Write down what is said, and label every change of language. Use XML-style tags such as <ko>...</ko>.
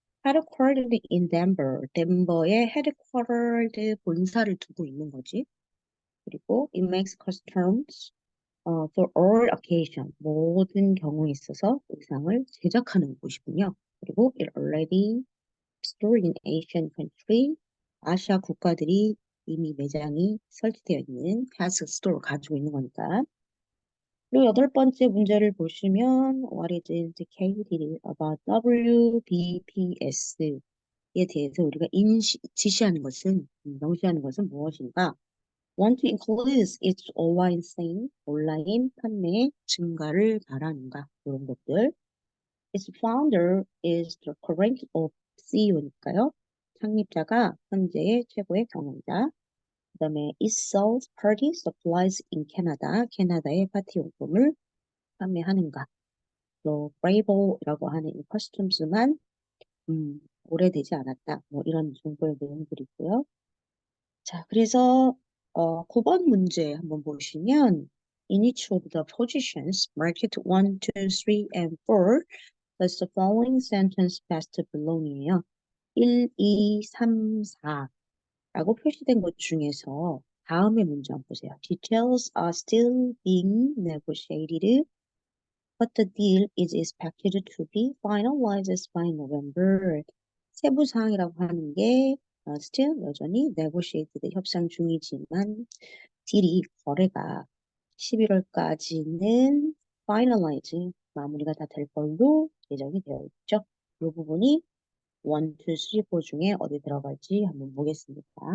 <en>Headquartered in Denver,</en> <ko>덴버에 헤드쿼터드 본사를 두고 있는 거지.</ko> <en>그리고 it makes customs for all occasion,</en> <ko>모든 경우에 있어서 의상을 제작하는 곳이군요. 그리고</ko> <en>it already stored in Asian country,</en> <ko>아시아 국가들이 이미 매장이 설치되어 있는 패스 스토어를 가지고 있는 거니까. 그리고 여덟 번째 문제를 보시면</ko> <en>What is indicated about</en> <ko>WBPS에 대해서 우리가 지시하는 것은, 명시하는 것은 무엇인가?</ko> <en>Want to increase its online sale,</en> <ko>온라인 판매 증가를 바라는가? 이런 것들.</ko> <en>Its founder is the current of CEO니까요.</en> <ko>창립자가 현재의 최고의 경영자.</ko> <en>그다음에 it sells party supplies in Canada.</en> <ko>캐나다의 파티 용품을 판매하는가. 또 Bravo라고 하는 이 커스텀스만 오래되지 않았다. 뭐 이런 정도의 내용들이 있고요. 자, 그래서 9번 문제 한번 보시면</ko> <en>In each of the positions marked 1, 2, 3, and 4 does the following sentence best belong이에요.</en> <ko>1, 2, 3, 4라고 표시된 것 중에서 다음의 문제 한번 보세요.</ko> <en>Details are still being negotiated, but the deal is expected to be finalized by November.</en> <ko>세부 사항이라고 하는 게 still 여전히 negotiated 협상 중이지만 딜이 거래가 11월까지는 finalize 마무리가 다 될 걸로 예정이 되어 있죠. 이 부분이 1, 2, 3, 4 중에 어디 들어갈지 한번 보겠습니다.</ko>